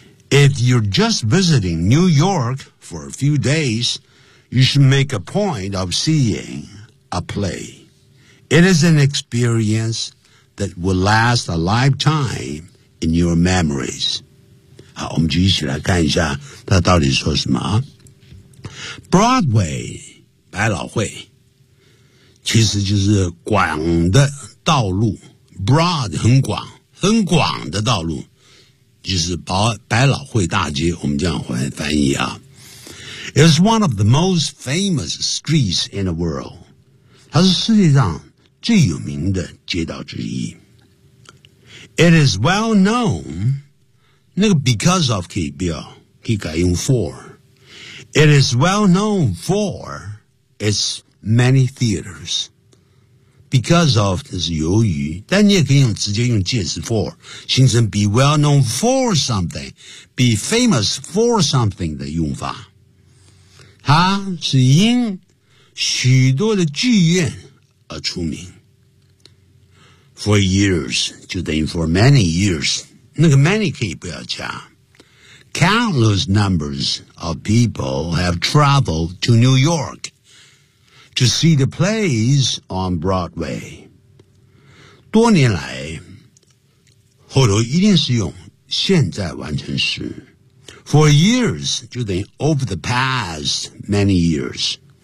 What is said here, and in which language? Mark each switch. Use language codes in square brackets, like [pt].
[en] If you're just visiting New York for a few days, you should make a point of seeing a play. It is an experience... that will last a lifetime in your memories. [zh] 好，我们继续来看一下他到底说什么。Broadway, 百老汇，其实就是广的道路。 Broad, 很广，很广的道路，就是百老汇大街，我们这样翻译啊。 [en] It's one of the most famous streets in the world. [zh] 它是世界上最有名的街道之一。 [en] It is well known, [zh] 那个 [en] because of [zh] 可以表，可以改用 [en] for. It is well known for its many theaters. Because of [zh] 这是由于，但你也可以用直接用介词 for, 形成 [en] be well known for something, be famous for something [zh] 的用法。它是因许多的剧院而出名。 [en] For years, [zh] 就等于 [en] for many years, [zh] 那个 many 可以不要加。 [en] Countless numbers of people have traveled to New York to see the plays on Broadway. [zh] 多年来，后头一定是用现在完成时。 [en] For years, [zh] 就等于 [en] over the past many years.